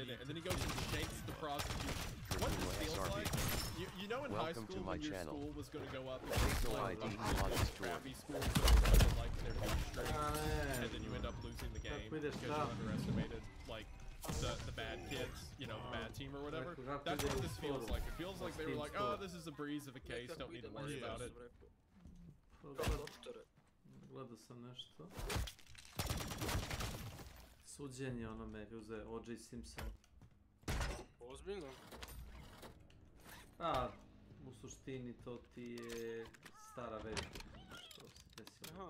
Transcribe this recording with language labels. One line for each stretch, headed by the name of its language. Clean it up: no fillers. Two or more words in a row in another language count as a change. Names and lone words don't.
English: And then he goes and shakes the prosecution. What this feels like, you know in high school when your school was going to go up against like crappy schools that were like they're being straight, and then you end up losing the game because you underestimated like the bad kids, you know, the bad team or whatever. That's what this feels like. It feels like they were like, oh, this is a breeze of a case, don't need to worry about it.
Serbian: Gledao sam nešto. Suđenje onome uze O.J. Simpson. Ozbiljno? A, u suštini to ti je stara veza što se desilo.